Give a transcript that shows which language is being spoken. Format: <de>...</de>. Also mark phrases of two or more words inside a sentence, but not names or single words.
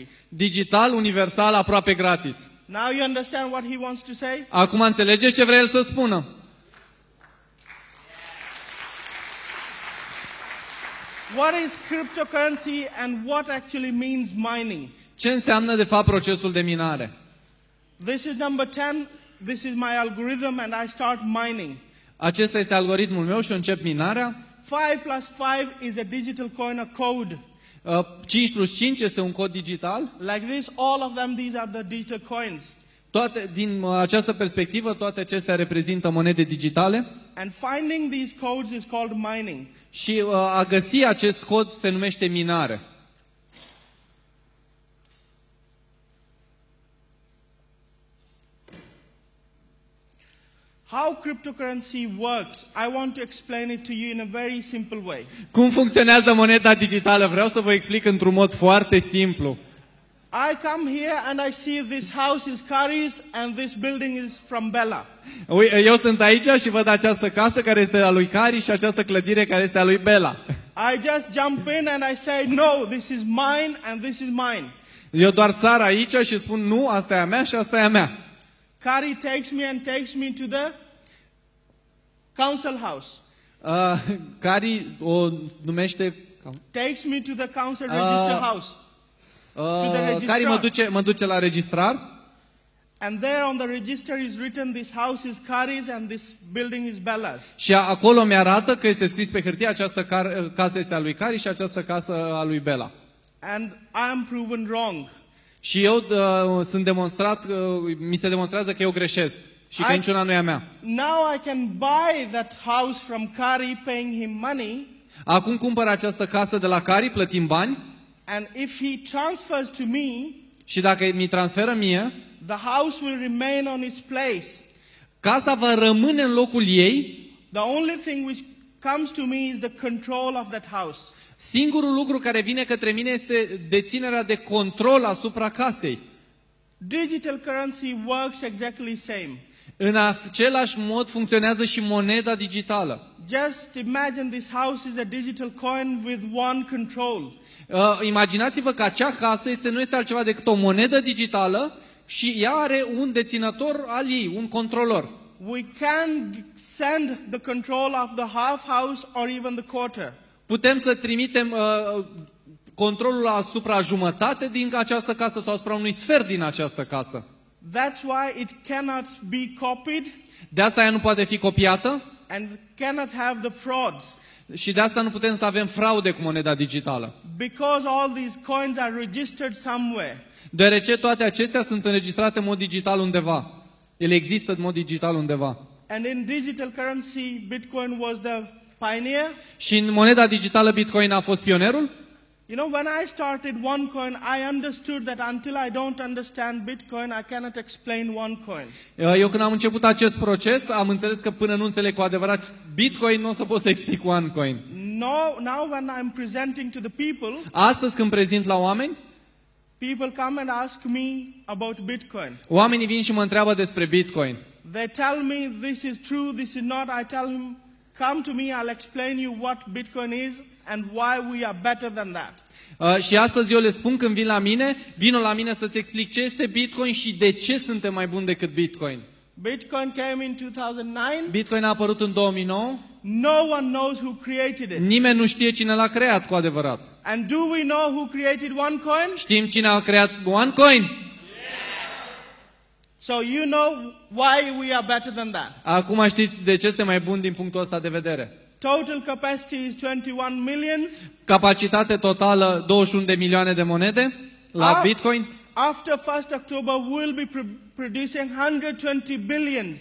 <ro>Digital, universal, aproape gratis.</ro> <en>Now you understand what he wants to say?</en> <ro>Acum înțelegeți ce vrea el să spună?</ro> <en>What is cryptocurrency and what actually means mining?</en> <ro>Ce înseamnă, de fapt, procesul de minare?</ro> <en>This is number 10. This is my algorithm and I start mining.</en> <ro>Acesta este algoritmul meu și încep minarea.</ro> <en>5 plus 5 is a digital coin, a code.</en> <ro>5 plus 5 este un cod digital.</ro> <en>Like this, all of them, these are the digital coins.</en> <ro>Din această perspectivă, toate acestea reprezintă monede digitale.</ro> <en>And finding these codes is called mining.</en> <ro>Și a găsi acest cod se numește minare.</ro> <en>How cryptocurrency works, I want to explain it to you in a very simple way.</en> <ro>Cum funcționează moneda digitală? Vreau să vă explic într-un mod foarte simplu.</ro> <en>I come here and I see this house is Kari's and this building is from Bella.</en> <ro>Eu sunt aici și văd această casă care este a lui Cari și această clădire care este a lui Bella.</ro> <en>I just jump in and I say, no, this is mine and this is mine.</en> <ro>Eu doar sar aici și spun, nu, asta e a mea și asta e a mea.</ro> <en>Kari takes me to the council house.</en> <ro>Cari o numește...</ro> <en>Takes me to the council register house.</en> <ro>Cari mă duce la registrar.</ro> <en>And there on the register is written, this house is Kari's and this building is Bella's.</en> <ro>Și acolo mi-arată că este scris pe hârtie, această casă este a lui Cari și această casă a lui Bella.</ro> <en>And I am proven wrong.</en> <ro>Și eu sunt demonstrat, mi se demonstrează că eu greșesc. și că niciuna nu e a mea.</ro> <en>Now I can buy that house from Kari, paying him money.</en> <ro>Acum cumpăr această casă de la Cari, plătim bani,</ro> <en>And if he transfers to me,</en> <ro>și dacă mi transferă mie,</ro> <en>the house will remain on its place.</en> <ro>casa va rămâne în locul ei.</ro> <en>The only thing which comes to me is the control of that house.</en> <ro>Singurul lucru care vine către mine este deținerea de control asupra casei.</ro> <en>Digital currency works exactly same.</en> <ro>În același mod funcționează și moneda digitală.</ro> <en>Just imagine this house is a digital coin with one control.</en> <ro>Imaginați-vă că acea casă nu este altceva decât o monedă digitală și ea are un deținător al ei, un controlor.</ro> <en>We can send the control of the half house or even the quarter.</en> <ro>Putem să trimitem controlul asupra jumătate din această casă sau asupra unui sfert din această casă.</ro> <en>That's why it cannot be copied.</en> <ro>De asta ea nu poate fi copiată.</ro> <en>And cannot have the frauds.</en> <ro>Și de asta nu putem să avem fraude cu moneda digitală. Because all these coins are registered somewhere. Deoarece toate acestea sunt înregistrate în mod digital undeva. Ele există în mod digital undeva.</ro> <en>And in digital currency, Bitcoin was the pioneer.</en> <ro>Și în moneda digitală Bitcoin a fost pionerul.</ro> <en>You know, when I started OneCoin, I understood that until I don't understand Bitcoin, I cannot explain OneCoin.</en> <ro>Eu când am început acest proces, am înțeles că până nu înțeleg cu adevărat Bitcoin, nu o să pot să explic OneCoin.</ro> <en>Now when I'm presenting to the people,</en> <ro>Astăzi când prezint la oameni,</ro> <en>people come and ask me about Bitcoin.</en> <ro>oamenii vin și mă întreabă despre Bitcoin.</ro> <en>They tell me this is true, this is not. I tell them, come to me, I'll explain you what Bitcoin is and why we are better than that.</en> <ro>Și astăzi eu le spun când vin la mine, vino la mine să-ți explic ce este Bitcoin și de ce suntem mai buni decât Bitcoin.</ro> <en>Bitcoin came in 2009.</en> <ro>Bitcoin a apărut în 2009.</ro> <en>No one knows who created it.</en> <ro>Nimeni nu știe cine l-a creat cu adevărat.</ro> <en>And do we know who created OneCoin?</en> <ro>Știm cine a creat OneCoin?</ro> <en>Yes. So you know why we are better than that.</en> <ro>Acum știți de ce suntem mai buni din punctul ăsta de vedere.</ro> <en>Total capacity is 21 million.</en> <ro>Capacitate totală 21 de milioane de monede la Bitcoin.</ro> <en>After 1st October we'll be producing 120 billions.</en>